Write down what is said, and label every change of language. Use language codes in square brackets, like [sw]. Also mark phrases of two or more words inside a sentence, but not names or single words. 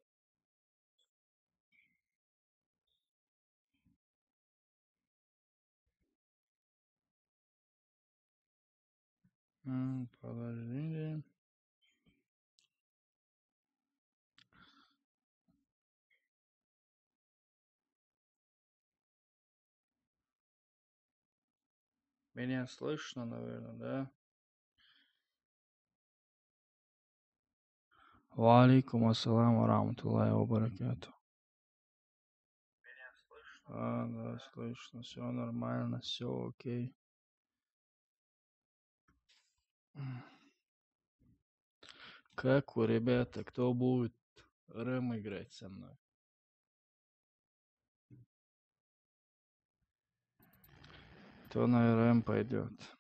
[ru] Подождите. Меня слышно, наверное, да? [ar] وعليكم السلام و رحمة الله و بركاته. [ru] Да, слышно, все нормально, все окей. Как вы, ребята, кто будет рэм играть со мной? Кто на рэм пойдет?